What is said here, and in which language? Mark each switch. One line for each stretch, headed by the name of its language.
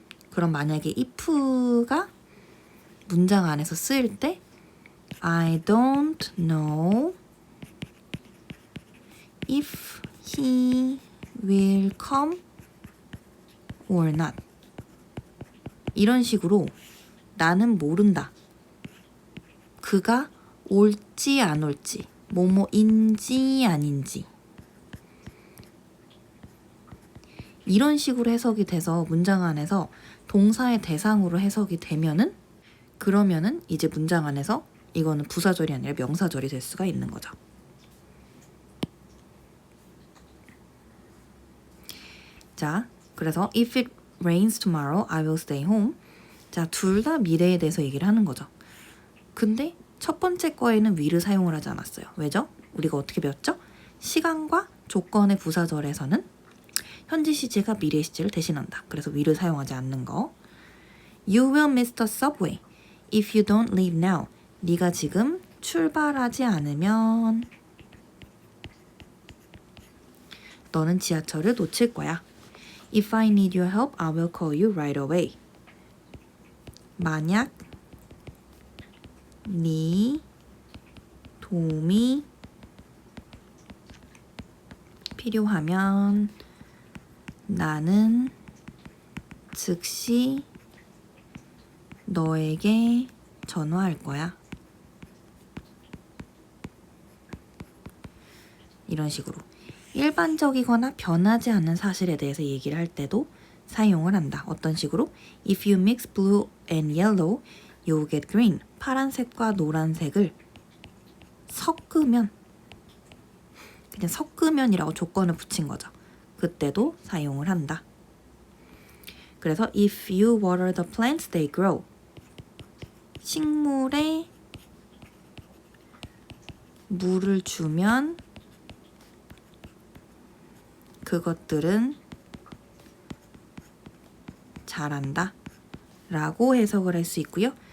Korean: 그럼 만약에 if가 문장 안에서 쓰일 때
English: I don't know if he will come or not.
Korean: 이런 식으로 나는 모른다. 그가 올지 안 올지, 뭐뭐인지 아닌지. 이런 식으로 해석이 돼서 문장 안에서 동사의 대상으로 해석이 되면은 그러면은 이제 문장 안에서 이거는 부사절이 아니라 명사절이 될 수가 있는 거죠. 자, 그래서 if it
English: rains tomorrow, I will stay home.
Korean: 자, 둘 다 미래에 대해서 얘기를 하는 거죠. 근데 첫 번째 거에는 will을 사용을 하지 않았어요. 왜죠? 우리가 어떻게 배웠죠? 시간과 조건의 부사절에서는 현재 시제가 미래 시제를 대신한다. 그래서 will을 사용하지 않는 거.
English: You will miss the subway if you don't leave now.
Korean: 네가 지금 출발하지 않으면 너는 지하철을 놓칠 거야.
English: If I need your help, I will call you right away.
Korean: 만약 네 도움이 필요하면 나는 즉시 너에게 전화할 거야. 이런 식으로 일반적이거나 변하지 않는 사실에 대해서 얘기를 할 때도 사용을 한다.
English: 어떤 식으로? If you mix blue and yellow, you get green.
Korean: 파란색과 노란색을 섞으면, 그냥 섞으면이라고 조건을 붙인 거죠. 그때도 사용을 한다.
English: 그래서 if you water the plants, they grow.
Korean: 식물에 물을 주면 그것들은 자란다 라고 해석을 할 수 있고요.